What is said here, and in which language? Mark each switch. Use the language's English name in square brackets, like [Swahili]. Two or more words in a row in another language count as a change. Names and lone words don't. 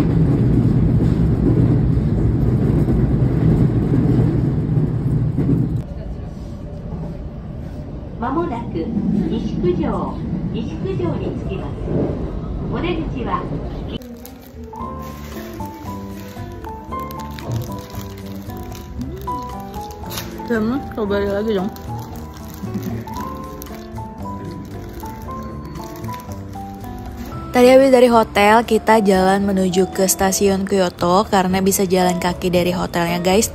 [Japanese] まもなく西九条に着きます。お出口は [Indonesian] Coba lagi dong. Tadi habis dari hotel, kita jalan menuju ke stasiun Kyoto karena bisa jalan kaki dari hotelnya guys.